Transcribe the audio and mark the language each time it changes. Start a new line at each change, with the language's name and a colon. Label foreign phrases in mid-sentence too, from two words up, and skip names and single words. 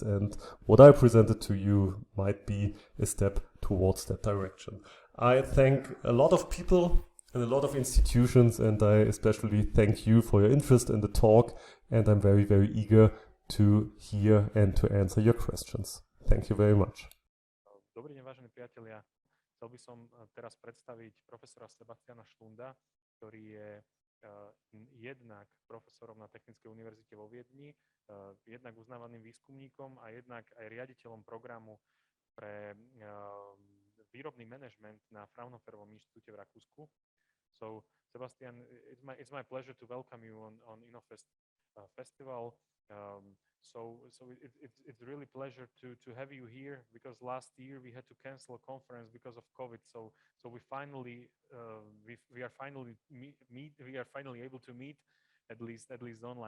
English: And what I presented to you might be a step towards that direction. I thank a lot of people and a lot of institutions, and I especially thank you for your interest in the talk, and I'm very, very eager to hear and to answer your questions. Thank you very much.
Slovak: Dobrý deň, vážení priatelia. Chcel by som teraz predstaviť profesora Sebastiana Schlunda, ktorý je jednak profesorom na Technickej univerzite vo Viedni, jednak uznávaným výskumníkom a jednak aj riaditeľom programu pre výrobný manažment na Fraunhoferovom inštitúte v Rakúsku.
English: So, Sebastian, it's my pleasure to welcome you on INOFEST festival. It's really a pleasure to have you here, because last year we had to cancel a conference because of COVID. So we finally we are finally able to meet at least online.